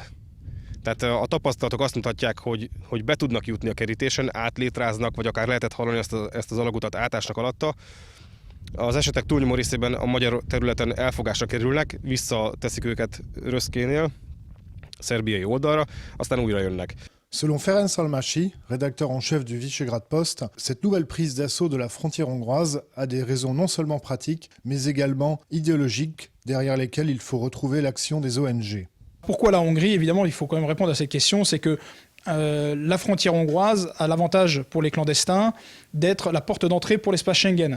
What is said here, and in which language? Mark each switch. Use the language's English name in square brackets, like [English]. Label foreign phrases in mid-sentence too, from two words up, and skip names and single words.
[Hungarian] Tehát a tapasztalatok azt mutatják, hogy be tudnak jutni a kerítésen, átlétráznak, vagy akár lehetett hallani ezt az alagutat átásnak alatta. Az esetek túlnyomó részében a magyar területen elfogásra kerülnek, visszateszik őket Röszkénél, szerbiai oldalra, aztán újra jönnek. [French] Selon Ferenc Almasi, rédacteur en chef du Visegrad Post, cette nouvelle prise d'assaut de la frontière hongroise a des raisons non seulement pratiques, mais également idéologiques, derrière lesquelles il faut retrouver l'action des ONG. Pourquoi la Hongrie? Évidemment, il faut quand même répondre à cette question, c'est que la frontière hongroise a l'avantage pour les clandestins d'être la porte d'entrée pour l'espace Schengen.